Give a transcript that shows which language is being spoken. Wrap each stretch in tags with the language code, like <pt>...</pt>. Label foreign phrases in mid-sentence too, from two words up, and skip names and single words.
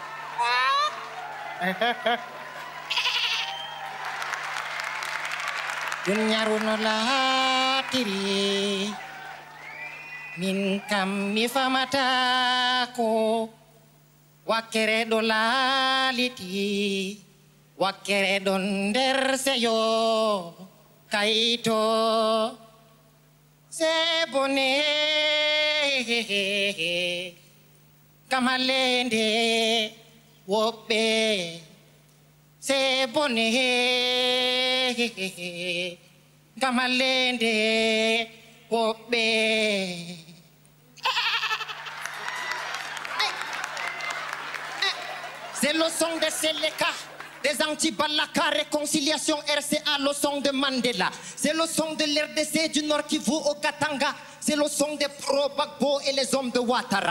<ff>Dunyaruno latiri min kam mi famata ko wakkere ɗo laaliti wakkere ɗon nder seyo kayito se bone kam hallende woɓɓe se bone kam hallende woɓɓe.</ff> <fr>C'est le son de Seleka, des anti-Balaka, réconciliation RCA, le son de Mandela. C'est le son de l'RDC du Nord Kivu au Katanga. C'est le son des pro-Bagbo et les hommes de Ouattara.</fr>